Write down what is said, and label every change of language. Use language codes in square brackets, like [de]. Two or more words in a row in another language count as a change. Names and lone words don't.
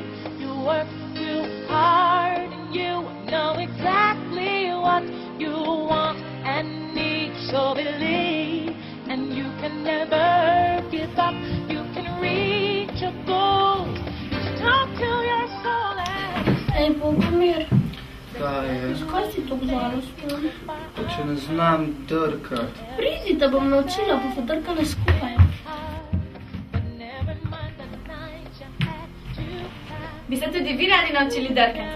[en] You worked too hard and you know exactly what you want and need. So believe, and you can never give up. You can reach your goals. Just talk to your soul and [sl] Bogomir, Da, je. zakaj si tako žalosten? Pa če ne znam drkat. Pridi, da bom naučila, bova drkala skupaj. Bi se tudi vi radi naučili drkati?